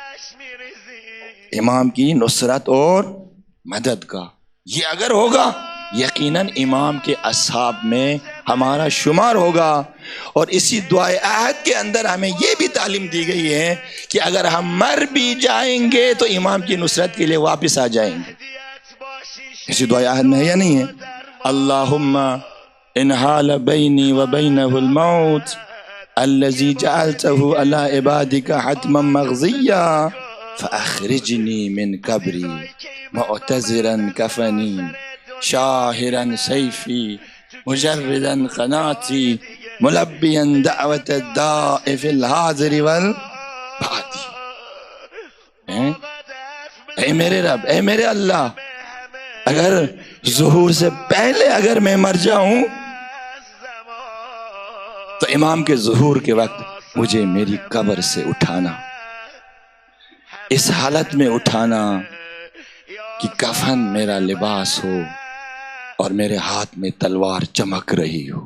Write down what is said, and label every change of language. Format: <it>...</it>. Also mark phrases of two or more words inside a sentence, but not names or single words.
<ur>امام کی نصرت اور مدد کا یہ اگر ہوگا، یقیناً امام کے اصحاب میں ہمارا شمار ہوگا. اور اسی دعائے عہد کے اندر ہمیں یہ بھی تعلیم دی گئی ہے کہ اگر ہم مر بھی جائیں گے تو امام کی نصرت کے لیے واپس آ جائیں گے. اسی دعائے عہد میں ہے یا نہیں ہے؟</ur> <ar>اللہم ان حال بینی و بینہ الموت الذی جعلته علی عبادک حتما مغضیا فاخرجنی من قبری معتذرا کفنی شاہرا سیفی مجردا قناتی ملبیا دعوت الداء فی الحاضر والبادی.</ar> <ur>اے میرے رب، اے میرے اللہ، اگر ظہور سے پہلے اگر میں مر جاؤں تو امام کے ظہور کے وقت مجھے میری قبر سے اٹھانا، اس حالت میں اٹھانا کہ کفن میرا لباس ہو اور میرے ہاتھ میں تلوار چمک رہی ہو.</ur>